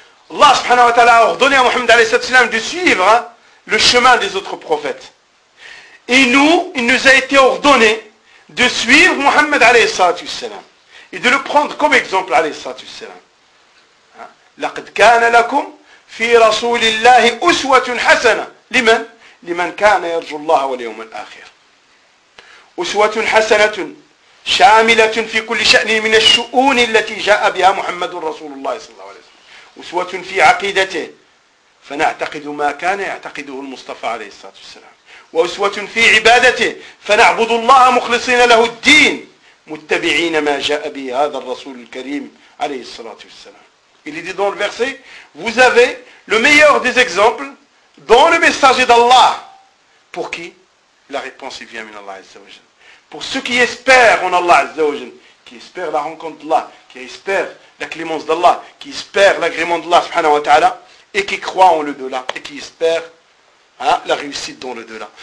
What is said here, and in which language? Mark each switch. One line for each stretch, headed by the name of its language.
French: Allah subhanahu wa ta'ala a ordonné à Muhammad alayhi sallam de suivre le chemin des autres prophètes. Et nous, il nous a été ordonné de suivre Muhammad alayhi sallam et de le prendre comme exemple alayhi sallam.
Arabic: لَقَدْ كَانَ لَكُمْ فِي رَسُولِ اللَّهِ أُسْوَةٌ حَسَنَةٌ لِمَنْ لِمَنْ كَانَ يَرْجُو اللَّهَ وَالْيَوْمَ الْآخِرَ أُسْوَةٌ حَسَنَةٌ شَامِلَةٌ فِي كُلِّ شَأْنٍ مِنَ الشُّؤُونِ الَّتِي جَاءَ بِهَا مُحَمَّدٌ رَسُولُ اللَّهِ صَلَّى اللَّهُ عَلَيْهِ وَسَلَّمَ أسوة في عقيدته فنعتقد ما كان يعتقده المصطفى عليه الصلاة والسلام وأسوة في عبادته فنعبد الله مخلصين له الدين متبعين ما جاء به هذا الرسول الكريم عليه الصلاة والسلام.
French: Il est dit dans le verset, vous avez le meilleur des exemples dans le message d'Allah. Pour qui? La réponse vient de Allah Azza wa Jal. Pour ceux qui espèrent en Allah Azza wa Jal, qui espèrent la rencontre d'Allah, qui espèrent la clémence d'Allah, qui espère l'agrément d'Allah subhanahu wa ta'ala, et qui croit en le-delà, et qui espère la réussite dans le-delà.